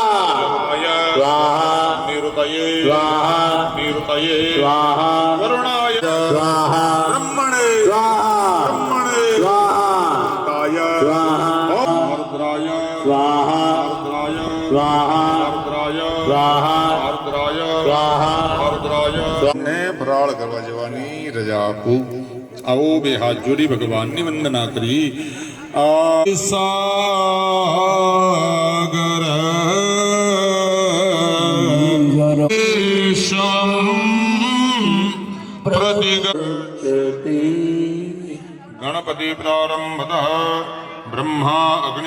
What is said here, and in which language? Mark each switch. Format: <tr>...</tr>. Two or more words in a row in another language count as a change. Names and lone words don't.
<sa>यमाय स्वाहा निरुतये स्वाहा निरुतये स्वाहा वरुणाय स्वाहा ब्रह्मणे स्वाहा ब्रह्मणे स्वाहा काय स्वाहा आर्द्राय स्वाहा आर्द्राय स्वाहा આર્દ્રાય સ્વાહા આર્દ્રાય સ્વાહા</sa> <gu>આર્દ્રાય ને ફરાળ કરવા જવાની રજા આપું. આવો બે હાથ જોડી ભગવાનની વંદના કરી.</gu> <sa>સાગર ગણપતિ પ્રારંભ બ્રહ્મા અગ્નિ</sa>